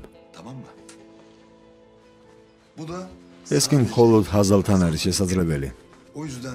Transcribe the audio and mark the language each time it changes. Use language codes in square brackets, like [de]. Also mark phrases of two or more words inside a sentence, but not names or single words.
[tr] tamam mı? Bu da [ka] ეს კი მხოლოდ ჰაზალთან არის შესაძლებელი. [tr] o yüzden